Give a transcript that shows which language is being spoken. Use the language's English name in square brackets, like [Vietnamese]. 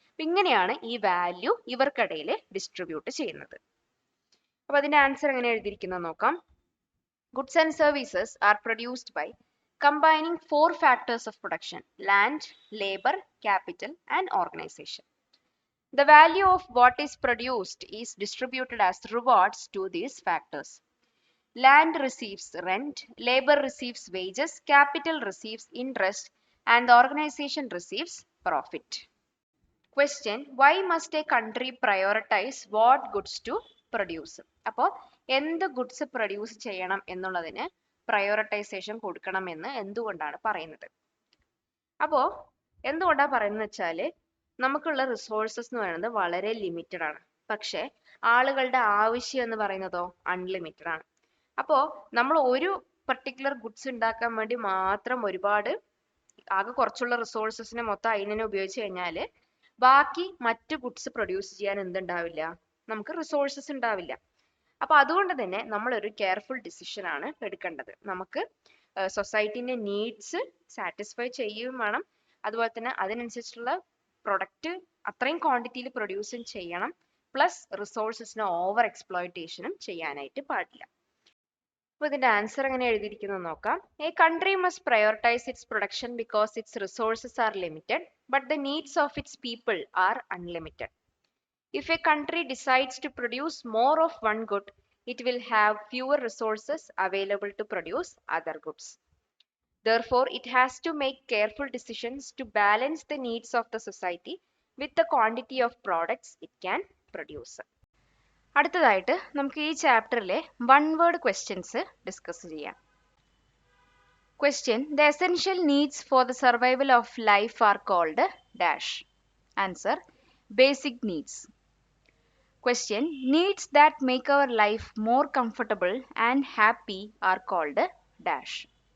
[Malayalam] ഇങ്ങനെയാണ് ഈ value ഇവർക്കിടയിൽ distribute ചെയ്യുന്നത്. അപ്പോൾ അതിന്റെ ആൻസർ എങ്ങനെ എഴുതിയിരിക്കുന്നത് നോക്കാം. [English] Goods and services are produced by combining 4 factors of production: land, labor, capital, and organization. The value of what is produced is distributed as rewards to these factors. Land receives rent, labor receives wages, capital receives interest, and the organization receives profit. Question: why must a country prioritize what goods to produce? [Malayalam] അപ്പോൾ എന്ത് goods produce ചെയ്യണം എന്നുള്ളതിന് prioritisation കൊടുക്കണമെന്ന് എന്തുകൊണ്ടാണ് പറയുന്നത്? അപ്പോൾ എന്തുകൊണ്ടാണ് പറയുന്നത് വെച്ചാൽ, നമുക്കുള്ള റിസോഴ്സസ് എന്ന് പറയുന്നത് വളരെ ലിമിറ്റഡ് ആണ്. പക്ഷെ ആളുകളുടെ ആവശ്യം എന്ന് പറയുന്നതോ അൺലിമിറ്റഡ് ആണ്. അപ്പോൾ നമ്മൾ ഒരു പർട്ടിക്കുലർ ഗുഡ്സ് ഉണ്ടാക്കാൻ വേണ്ടി മാത്രം ഒരുപാട് ആകെ കുറച്ചുള്ള റിസോഴ്സസിനെ മൊത്തം അതിനെ ഉപയോഗിച്ച് കഴിഞ്ഞാൽ ബാക്കി മറ്റു ഗുഡ്സ് പ്രൊഡ്യൂസ് ചെയ്യാൻ എന്തുണ്ടാവില്ല, നമുക്ക് റിസോഴ്സസ് ഉണ്ടാവില്ല. അപ്പൊ അതുകൊണ്ട് തന്നെ നമ്മൾ ഒരു കെയർഫുൾ ഡിസിഷൻ ആണ് എടുക്കേണ്ടത്. നമുക്ക് സൊസൈറ്റിന്റെ നീഡ്സ് സാറ്റിസ്ഫൈ ചെയ്യുകയും വേണം, അതുപോലെ തന്നെ അതിനനുസരിച്ചുള്ള പ്രൊഡക്റ്റ് അത്രയും ക്വാണ്ടിറ്റിയിൽ പ്രൊഡ്യൂസും ചെയ്യണം, പ്ലസ് റിസോഴ്സസിനെ ഓവർ എക്സ്പ്ലോയിറ്റേഷനും ചെയ്യാനായിട്ട് പാടില്ല. അപ്പോൾ ഇതിന്റെ ആൻസർ എങ്ങനെ എഴുതിയിരിക്കുന്നത് നോക്കാം. [English] A country must prioritise its production because its resources are limited but the needs of its people are unlimited. If a country decides to produce more of one good, it will have fewer resources available to produce other goods. Therefore, it has to make careful decisions to balance the needs of the society with the quantity of products it can produce. [Malayalam] അടുത്തതായിട്ട് നമുക്ക് ഈ ചാപ്റ്ററിലെ one word questions discuss ചെയ്യാം. [English] Question: the essential needs for the survival of life are called dash. Answer: basic needs. Question: needs that make our life more comfortable and happy are called dash.